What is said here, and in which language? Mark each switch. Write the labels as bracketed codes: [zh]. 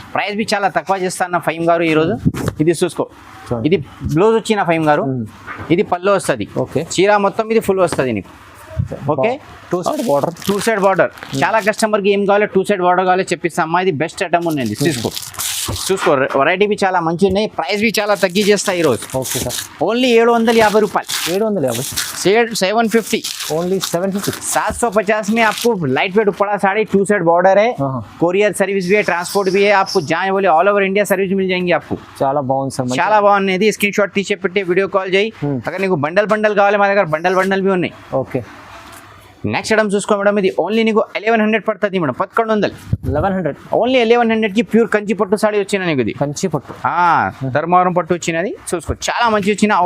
[te] Price B చాలా తక్కువ చేస్తాను ఫైమ్ గారు ఈ రోజు. ఇది చూసుకో, ఇది బ్లౌజ్ వచ్చిన ఫైమ్ గారు, ఇది పళ్ళు వస్తుంది. ఓకే చీర మొత్తం ఇది ఫుల్ వస్తుంది నీకు. Okay two side border. చాలా కస్టమర్కి ఏం కావాలి, 2 సైడ్ బార్డర్ కావాలి చెప్పిస్తా అమ్మా. ఇది బెస్ట్ ఐటమ్ ఉన్నది, చూసుకో. వెరైటీ బి చాలా మంచి ఉన్నాయి, ప్రైస్ బి చాలా తగ్గి చేస్తా ఈ రోజు. Okay sir. ఓన్లీ 750 రూపాయలు. [hi] 750 ओनली 750 750 में आपको लाइट वेट पड़ा साड़ी 2 साइड बॉर्डर है, कोरियर सर्विस भी है, ट्रांसपोर्ट भी है, आपको जहाँ बोले ऑल ओवर इंडिया सर्विस मिल जाएंगी आपको. [te] చాలా బాగుంది. స్క్రీన్ షాట్ తీసి పెట్టి వీడియో కాల్ చేయి. అక్కడ నీకు బండల్ కావాలి, మా దగ్గర బండల్ బి ఉన్నాయి. ఓకే నెక్స్ట్ ఐటమ్ చూసుకో మేడం. ఇది ఓన్లీ నీకు 1100 పడుతుంది మేడం. 1100 ఓన్లీ 1100కి ప్యూర్ కంచి పట్టు సారీ వచ్చిన నీకు. ఇది కంచి పట్టు, ధర్మవరం పట్టు వచ్చినది చూసుకో. చాలా మంచి వచ్చిన.